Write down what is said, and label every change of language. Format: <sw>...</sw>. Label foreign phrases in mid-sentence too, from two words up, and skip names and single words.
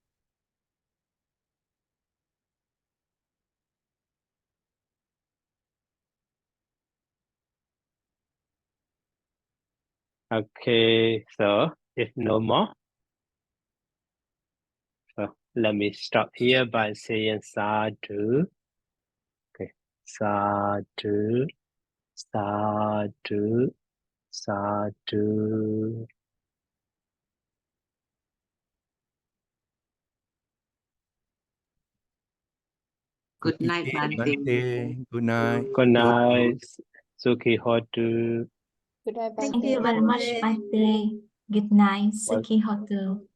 <en>Okay, so if no more, so let me stop here by saying sadhu. Okay, sadhu, sadhu, sadhu. Good night, Bante. Good night. Good night.</en> <pi>Sukhi Hotu.</pi> <en>Good night, Thank you Bante. very much, Bante. Good night,</en> <pi>Sukhi Hotu.</pi>